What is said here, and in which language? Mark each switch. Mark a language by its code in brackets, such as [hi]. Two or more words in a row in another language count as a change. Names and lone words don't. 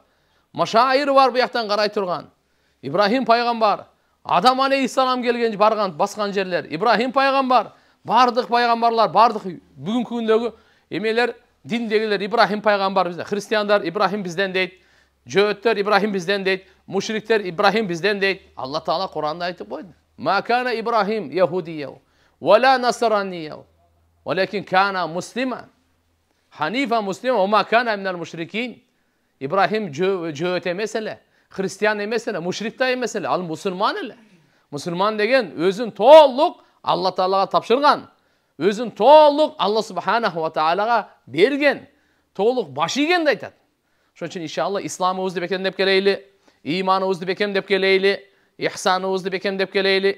[ky] Машайыр бар бу жактан карай турган. Ибрахим пайгамбар, Адам алейхиссалам келген барган баскан жерлер. Ибрахим пайгамбар, бардык пайгамбарлар, бардык бүгүнкү күндөгү эмелер, диндегилер Ибрахим пайгамбар бизде. Христиандар Ибрахим бизден дейт. Жөөттөр Ибрахим бизден дейт. Мушриктер Ибрахим бизден дейт. Алла Таала Кур'анда айтып койду. [ar] ما كان إبراهيم يهوديا ولا نصرانيا ولكن كان مسلما. حنيفا مسلما وما كان من المشركين. [ky] Ибрахим жөөт эмес эле, христиан эмес эле, мушрик да эмес эле, ал мусулман эле. Мусулман деген өзүн толук Алла Таалага тапшырган, өзүн толук [ar] الله سبحانه وتعالى [ky] берген, толук баш ийген да айтат. Ошон үчүн иншалла исламыбызды бекемдеп келейли, иманыбызды бекемдеп келейли, ихсаныбызды бекемдеп келейли.